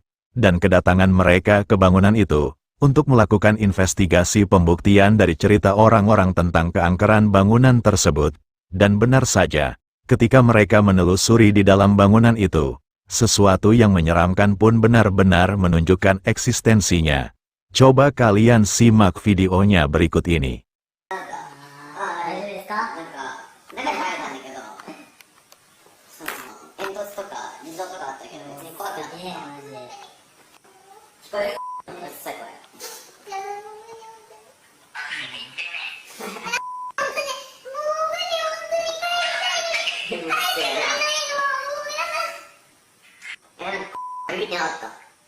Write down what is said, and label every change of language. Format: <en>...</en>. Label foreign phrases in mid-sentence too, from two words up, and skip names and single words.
<id>Dan kedatangan mereka ke bangunan itu, untuk melakukan investigasi pembuktian dari cerita orang-orang tentang keangkeran bangunan tersebut. Dan benar saja, ketika mereka menelusuri di dalam bangunan itu, sesuatu yang menyeramkan pun benar-benar menunjukkan eksistensinya. Coba kalian simak videonya berikut ini.</id> <ja>大丈夫ですか？中に入れたんだけど、その煙突とか地蔵とかあったけど別に怖くなかった。マジで。聞こえる？うっさいこれ。ビビってなかった。</ja>